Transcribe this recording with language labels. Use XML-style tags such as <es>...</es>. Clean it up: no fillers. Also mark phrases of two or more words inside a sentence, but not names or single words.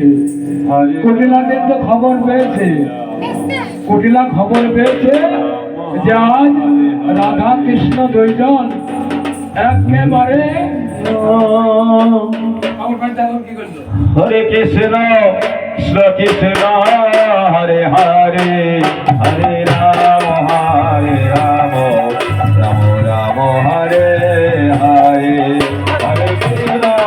<bn>কুটিলা কিন্তু খবর পেয়েছে, কুটিলা খবর পেয়েছে যে আজ রাধা কৃষ্ণ দুইজন একেবারে</bn> <sa>হরে কৃষ্ণ কৃষ্ণ কৃষ্ণ হরে হরে, হরে রাম রাম রাম হরে হরে, হরে কৃষ্ণ</sa>